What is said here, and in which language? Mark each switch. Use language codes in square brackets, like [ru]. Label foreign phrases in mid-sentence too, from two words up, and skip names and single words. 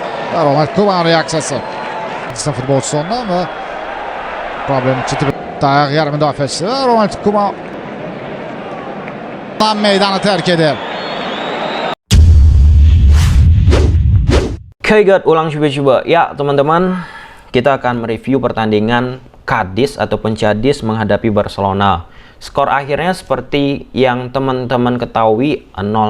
[tr] Ronald Koeman reaksiyası. 2-0 pozisyonda ama problem çıktı. Dayak yer müdafesi. Ronald Koeman meydanı terk eder. [id] Oke guys, ulang coba-coba. Ya teman-teman, kita akan mereview pertandingan Cadiz ataupun Cadiz menghadapi Barcelona. Skor akhirnya seperti yang teman-teman ketahui, 0-0.